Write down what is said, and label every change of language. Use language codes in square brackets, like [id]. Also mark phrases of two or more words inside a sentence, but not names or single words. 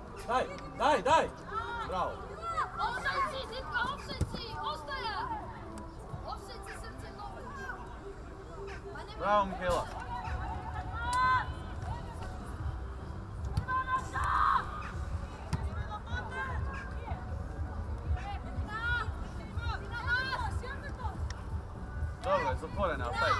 [sr] Daj! Bravo. Offside si, Ditka, offside si, ostaja! Offside si, srce dobro. Pa ne Bravo, Mihajla. Dobro je, zatvorena, ostajte.